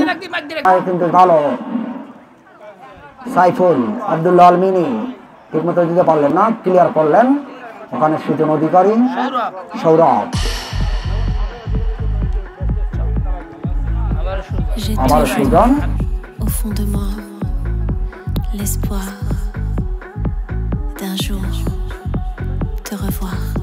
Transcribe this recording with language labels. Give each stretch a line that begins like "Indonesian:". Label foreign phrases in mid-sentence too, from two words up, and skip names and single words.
Bangla: কিন্তু ভালো সাইফুল আব্দুল্লাহ আল মিনি ঠিকমতো দিতে পারলেন না, ক্লিয়ার করলেন ওখানে সুজন অধিকারী, সৌরভ আবার সুজন।
French: Au fond de moi, l'espoir d'un jour te revoir.